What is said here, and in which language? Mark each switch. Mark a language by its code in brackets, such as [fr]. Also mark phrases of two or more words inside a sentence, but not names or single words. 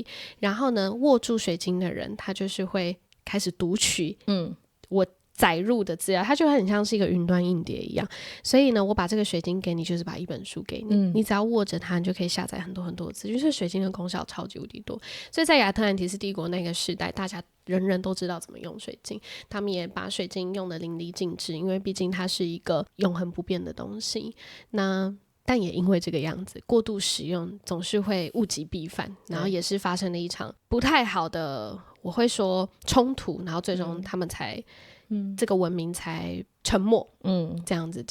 [zh] 然後呢，握住水晶的人，他就是會開始讀取我載入的資料，它就很像是一個雲端硬碟一樣。所以呢，我把這個水晶給你，就是把一本書給你，你只要握着它，你就可以下載很多很多的資訊。就是水晶的功效超級無敵多。所以在亞特蘭提斯帝國那個時代，大家人人都知道怎麼用水晶，他們也把水晶用得淋漓盡致，因為畢竟它是一個永恆不變的東西。那但也因為這個樣子，過度使用總是會物極必反，然後也是發生了一場不太好的，我會說衝突，然後最終他們才，這個文明才沉沒，這樣子講。